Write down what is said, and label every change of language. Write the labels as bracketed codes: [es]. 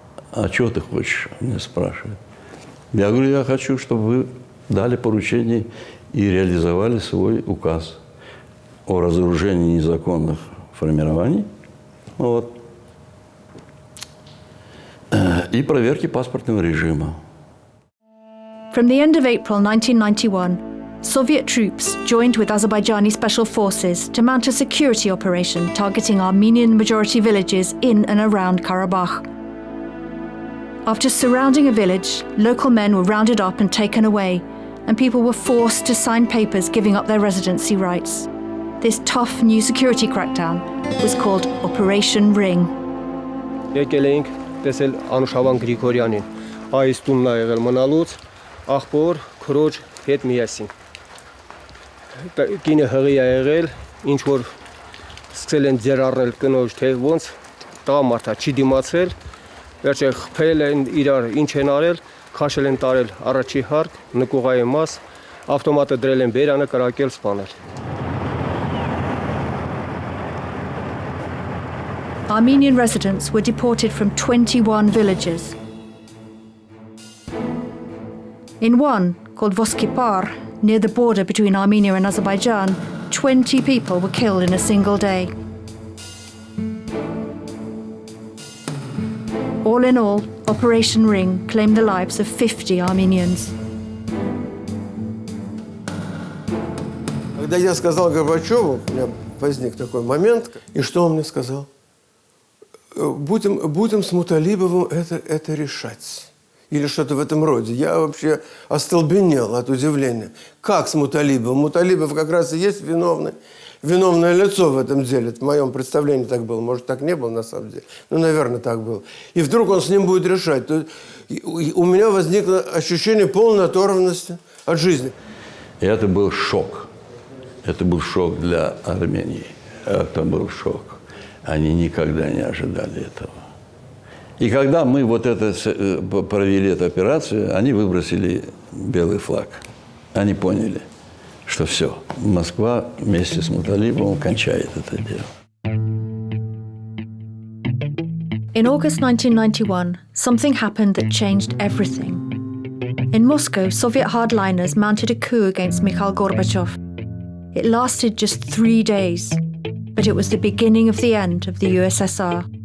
[ru] А чего ты хочешь, меня спрашивают. Я говорю, я хочу, чтобы вы дали поручение и реализовали свой указ о разоружении незаконных формирований. Вот. И проверки паспортного режима. [en] From the end of April 1991, Soviet troops joined with Azerbaijani special forces to mount a security operation targeting Armenian majority villages in and around Karabakh. After surrounding a village, local men were rounded up and taken away, and people were forced to sign papers giving up their residency rights. This tough new security crackdown was called Operation Ring. [hy] Եկել էինք տեսել Անուշավան Գրիգորյանին, այս տունն ա եղել մնալուց, աղբոր, քրոջ հետ միասին։ Կինը հղի ա եղել, ինչ որ սկսել են ձեր առնել կնոջ, թե ոնց տղամարդա չի դիմացել, վերջը խփել են իրար, ինչ են արել, քաշել են տարել առաջի հարկ, նկուղայի մաս, ավտոմատը դրել են բերանը, կրակել, սպանել։ [en] Armenian residents were deported from 21 villages. In one, called Voskipar, near the border between Armenia and Azerbaijan, 20 people were killed in a single day. All in all, Operation Ring claimed the lives of 50 Armenians. [ru] Когда я сказал Горбачеву, у меня возник такой момент, и что он мне сказал? Будем с Муталибовым это решать. Или что-то в этом роде. Я вообще остолбенел от удивления. Как с Муталибовым? Муталибов как раз и есть виновное лицо в этом деле. В моем представлении так было. Может, так не было на самом деле. Но, наверное, так было. И вдруг он с ним будет решать. То у меня возникло ощущение полной оторванности от жизни. И это был шок. Это был шок для Армении. Это был шок. Они никогда не ожидали этого. И когда мы провели эту операцию, они выбросили белый флаг. Они поняли, что все, Москва вместе с Муталибовым кончает это дело. [en] In August 1991, something happened that changed everything. In Moscow, Soviet hardliners mounted a coup against Mikhail Gorbachev. It lasted just 3 days, but it was the beginning of the end of the USSR.